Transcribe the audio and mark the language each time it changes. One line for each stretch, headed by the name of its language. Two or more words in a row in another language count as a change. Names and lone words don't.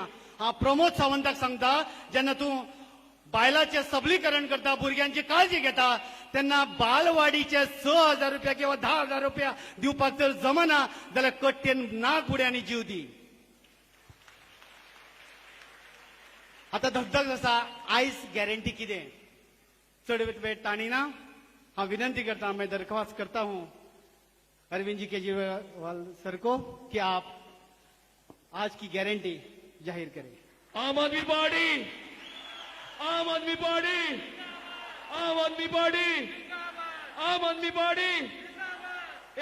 Konkani: हांव प्रमोद सावंताक सांगता, जेन्ना तूं बायलांचें सबलीकरण करता, भुरग्यांची काळजी घेता, तेन्ना बालवाडीचे 6,000 रुपया किंवा 10,000 रुपया दिवपाक जर जमना जाल्यार कट्टेन नाक बुड्यांनी जीव दी. आता धगधग आसा, आयज गॅरंटी कितें? चड वेळ ताणिना. हांव विनंती करता,
Hindi: मैं दरख्वास्त करता हूं अरविंद जी केजरीवाल सर को कि आप आज की गारंटी जाहिर करें. आम आदमी पार्टी, आम आदमी पार्टी, आम आदमी पार्टी, आम आदमी पार्टी.